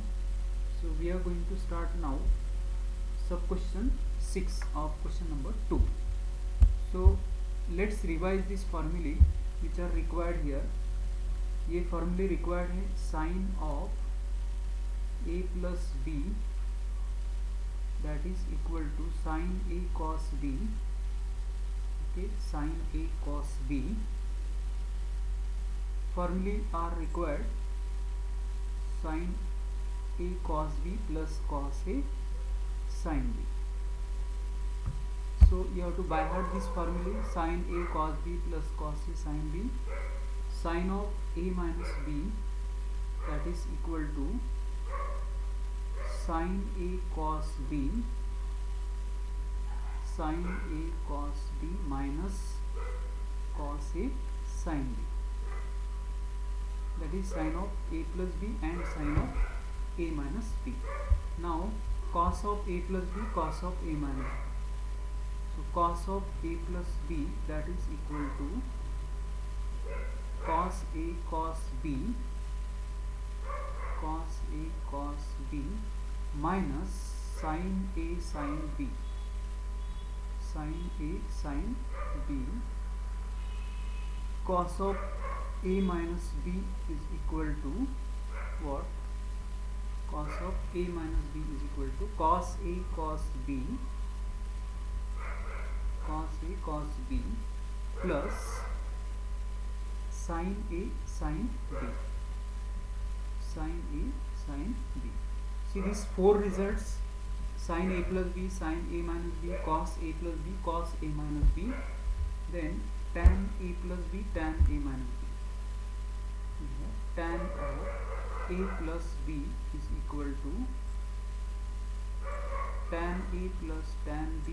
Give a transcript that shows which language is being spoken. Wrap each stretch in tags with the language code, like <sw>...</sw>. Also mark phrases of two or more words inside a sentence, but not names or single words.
<en>So we are going to start now sub question 6 of question number 2. So let's revise this formulae which are required here. ये formulae required है sin of a plus b, that is equal to sin a cos b. Okay, sin a cos b. Formulae are required sin a cos b plus cos a sin b. So you have to by heart this formulae: sin a cos b plus cos a sin b. Sin of a minus b, that is equal to sin a cos b, sin a cos b minus cos a sin b, that is sin of a plus b and sin of a minus b. Now cos of a plus b, cos of a minus b. So cos of a plus b, that is equal to cos a cos b, cos a cos b minus sin a sin b, sin a sin b. Cos of a minus b is equal to what? Cos of a minus b is equal to cos a cos b, cos a cos b plus sin a sin b, sin a sin b. See these four results: sin a plus b, sin a minus b, cos a plus b, cos a minus b, then tan a plus b, tan a minus b. Tan of a plus b is equal to tan a plus tan b.</en>